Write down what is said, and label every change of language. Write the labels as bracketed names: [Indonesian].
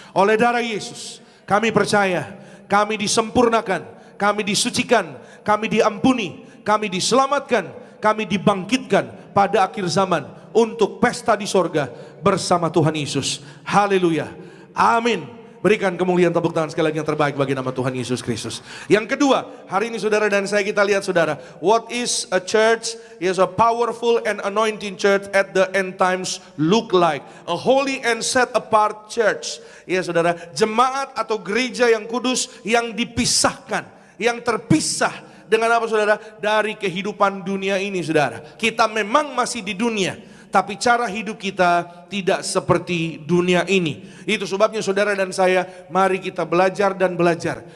[Indonesian] Oleh darah Yesus, kami percaya, kami disempurnakan, kami disucikan, kami diampuni, kami diselamatkan, kami dibangkitkan pada akhir zaman untuk pesta di sorga bersama Tuhan Yesus. Haleluya. Amin. Berikan kemuliaan tepuk tangan sekali lagi yang terbaik bagi nama Tuhan Yesus Kristus. Yang kedua, hari ini saudara dan saya kita lihat saudara, [English] what is a church? Is a powerful and anointing church at the end times look like? A holy and set apart church. [Indonesian] Ya saudara, jemaat atau gereja yang kudus, yang dipisahkan, yang terpisah dengan apa saudara? Dari kehidupan dunia ini saudara. Kita memang masih di dunia, tapi cara hidup kita tidak seperti dunia ini. Itu sebabnya saudara dan saya, mari kita belajar dan belajar.